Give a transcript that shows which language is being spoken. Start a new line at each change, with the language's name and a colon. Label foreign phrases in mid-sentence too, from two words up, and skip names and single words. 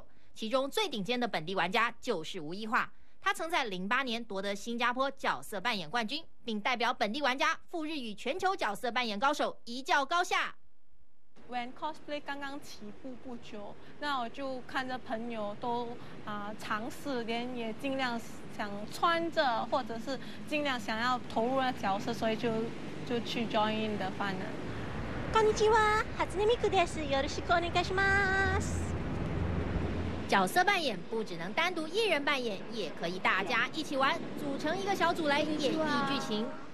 Chinese: 其中最顶尖的本地玩家就是吴一化，他曾在08年夺得新加坡角色扮演冠军，并代表本地玩家赴日与全球角色扮演高手一较高下。
English: When cosplay
Chinese: 刚刚起步不久，那我就看着朋友都尝试，也尽量想穿着，或者是尽量想要投入的角色，所以就去
English: join in
Chinese: 的班了。
Japanese: こんにちは、初音ミクです。よろしくお願いします。
Chinese: 角色扮演不只能单独一人扮演，也可以大家一起玩，组成一个小组来演绎剧情。